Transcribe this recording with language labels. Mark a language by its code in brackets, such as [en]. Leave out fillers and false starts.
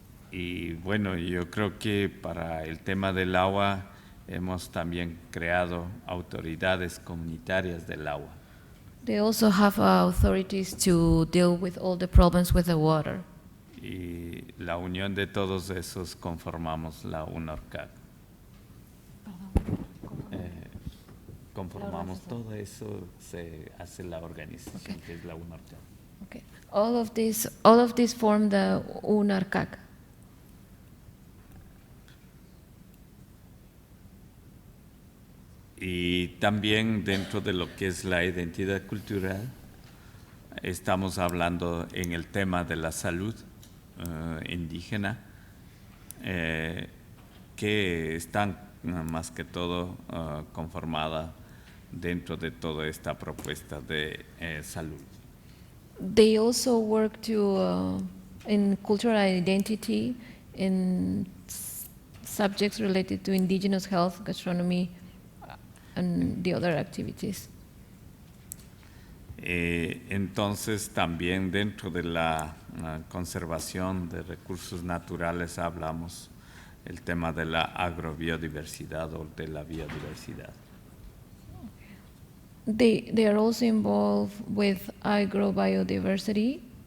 [es] y bueno, yo creo que para el tema del agua hemos también creado autoridades comunitarias del agua. [en] They also have authorities to deal with all the problems with the water. [es] Y la unión de todos esos conformamos la UNORCAD. Conformamos todo eso, se hace la organización que es la UNORCAD. [en] Okay. All of these form the UNARCAC. [es] Y también dentro de lo que es la identidad cultural, estamos hablando en el tema de la salud indígena, que están más que todo conformada dentro de toda esta propuesta de salud. [en] They also work in cultural identity, in subjects related to indigenous health, gastronomy, and the other activities. [es] Entonces también dentro de la conservación de recursos naturales hablamos el tema de la agrobiodiversidad o de la biodiversidad. [en] They are also involved with agrobiodiversity.